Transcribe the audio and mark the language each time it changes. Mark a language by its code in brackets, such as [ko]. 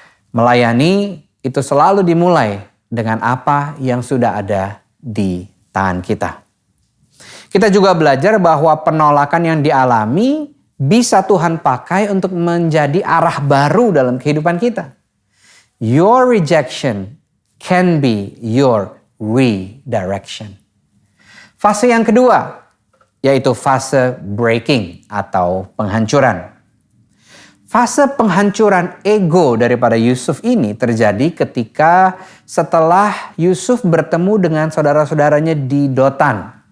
[id] Melayani itu selalu dimulai dengan apa yang sudah ada di tangan kita. Kita juga belajar bahwa penolakan yang dialami bisa Tuhan pakai untuk menjadi arah baru dalam kehidupan kita. [en] Your rejection can be your redirection. [id] Fase yang kedua, yaitu fase breaking atau penghancuran. Fase penghancuran ego daripada Yusuf ini terjadi ketika setelah Yusuf bertemu dengan saudara-saudaranya di Dotan.